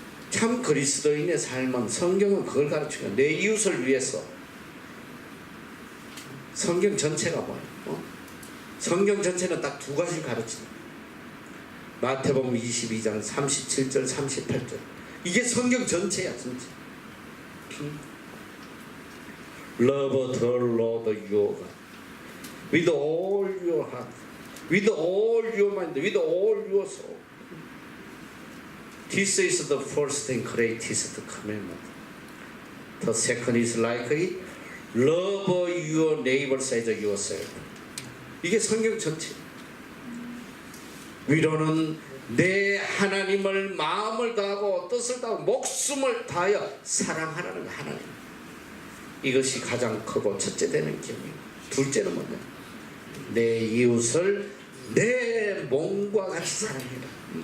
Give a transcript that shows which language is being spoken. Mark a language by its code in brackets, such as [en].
[ko] 참 그리스도인의 삶은 성경은 그걸 가르치고 내 이웃을 위해서. 성경 전체가 뭐예요? 성경 전체는 딱 두 가지를 가르칩니다. 마태복음 22장 37절 38절 이게 성경 전체야 진짜. [en] Love the Lord your God with all your heart, with all your mind, with all your soul. This is the first and greatest commandment. The second is like it. Love your neighbor as yourself. [ko] 이게 성경 전체. 위로는 내 하나님을 마음을 다하고 뜻을 다하고 목숨을 다하여 사랑하라는 거 하나님. 이것이 가장 크고 첫째 되는 계명이고 둘째는 뭐냐? 내 이웃을 내 몸과 같이 사랑해라.